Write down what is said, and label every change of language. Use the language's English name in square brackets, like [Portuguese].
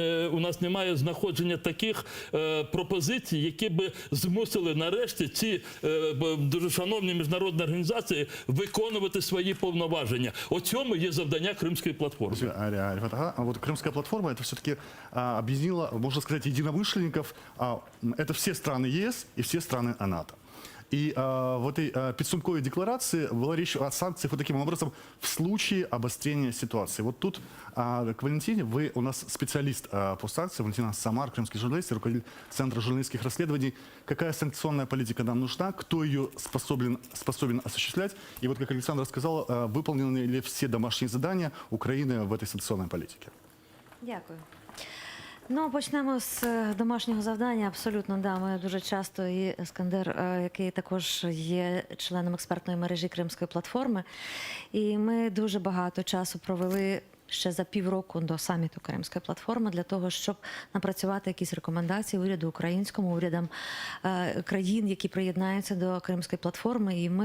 [Ukrainian] У нас немає знаходження таких пропозицій, які би змусили нарешті ці дуже шановні міжнародні організації виконувати свої повноваження. У цьому є завдання Кримської платформи. [Russian] Вот Крымская платформа, это все-таки объединила, можно сказать, единомышленников. Это все страны ЕС и все страны НАТО. И в этой подсумковой декларации была речь о санкциях вот таким образом в случае обострения ситуации. Вот тут к Валентине, вы у нас специалист по санкциям, Валентина Самар, крымский журналист, руководитель Центра журналистских расследований. Какая санкционная политика нам нужна, кто ее способен осуществлять? И вот, как Александра сказала, выполнены ли все домашние задания Украины в этой санкционной политике? [Ukrainian] Дякую. Ну, почнемо з домашнього завдання. Абсолютно, да. Ми дуже часто, і Ескандер, який також є членом експертної мережі Кримської платформи, і ми дуже багато часу провели ще за півроку до саміту Кримської платформи для того, щоб напрацювати якісь рекомендації уряду українському, урядам країн, які приєднаються до Кримської платформи.